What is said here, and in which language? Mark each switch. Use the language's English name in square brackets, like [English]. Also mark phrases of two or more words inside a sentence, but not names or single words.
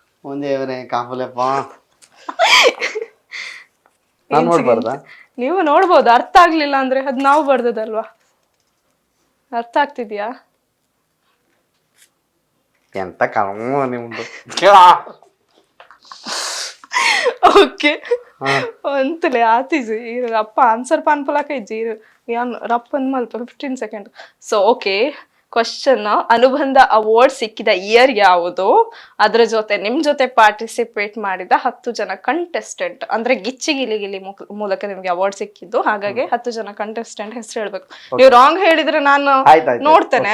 [Kannada] ನೀವು ನೋಡ್ಬೋದು, ಅರ್ಥ ಆಗ್ಲಿಲ್ಲ ಅಂದ್ರೆ ಅದು ನಾವು ಬರ್ದದಲ್ವಾ. ಅರ್ಥ ಆಗ್ತಿದ್ಯಾ? ಎಂತ ಕರ್ಮ ನಿಮ್ದು. [Tulu] ಓಕೆ, ಅಂತಲೇ ಆತಿಜಿ ರಪ್ಪ ಆನ್ಸರ್ ಪಾನ್ಪಲಾಕ ಇಜ್ಜಿ ಯಾನ್ ರಪ್ಪನ್ ಮಲ್ಪ 15 ಸೆಕೆಂಡ್. [English] so OK, question: [Kannada] ಅನುಬಂಧ ಅವಾರ್ಡ್ ಸಿಕ್ಕಿದ ಇಯರ್ ಯಾವುದು? ಅದ್ರ ಜೊತೆ ನಿಮ್ ಜೊತೆ ಪಾರ್ಟಿಸಿಪೇಟ್ ಮಾಡಿದ 10 ಜನ ಕಂಟೆಸ್ಟೆಂಟ್, ಅಂದ್ರೆ ಗಿಲಿ ಮೂಲಕ ನಿಮ್ಗೆ ಅವಾರ್ಡ್ ಸಿಕ್ಕಿದ್ದು. ಹಾಗಾಗಿ 10 ಜನ ಕಂಟೆಸ್ಟೆಂಟ್ ಹೆಸರು ಹೇಳ್ಬೇಕು. ನೀವು ರಾಂಗ್ ಹೇಳಿದ್ರೆ ನಾನು ನೋಡ್ತೇನೆ.